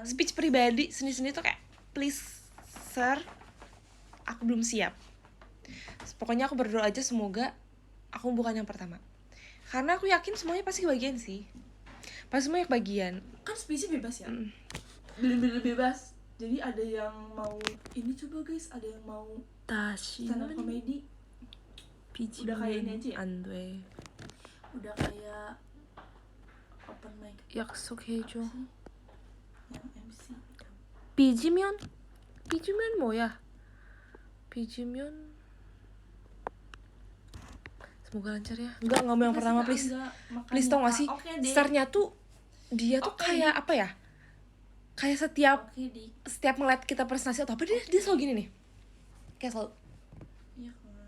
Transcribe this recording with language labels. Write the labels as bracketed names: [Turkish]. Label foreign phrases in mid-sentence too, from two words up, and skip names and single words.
[Indonesian] Speech pribadi seni-seni tuh kayak [English] please sir, [Indonesian] aku belum siap. Pokoknya aku berdoa aja semoga aku bukan yang pertama. Karena aku yakin semuanya pasti kebagian sih. Pasti semuanya kebagian. Kan speech bebas ya? Mm. Bener-bener bebas. Jadi ada yang mau ini coba guys, ada yang mau [English] stand up comedy. [Indonesian] Udah kayak ini aja ya? [Korean] 안돼. [Indonesian] Udah kayak [English] open mic. [Korean] 약속해줘. [Indonesian] Apa sih? Yang MC. [Korean] 삐지면? 삐지면 뭐야? [Indonesian] 삐지면 semoga lancar ya. Enggak mau yang pertama please. Please tau gak sih? Oke deh. Startnya tuh dia tuh Oke, kayak apa ya? Kayak setiap ngeliat kita presentasi atau apa dia selalu gini nih. Kayak selalu Iya kan.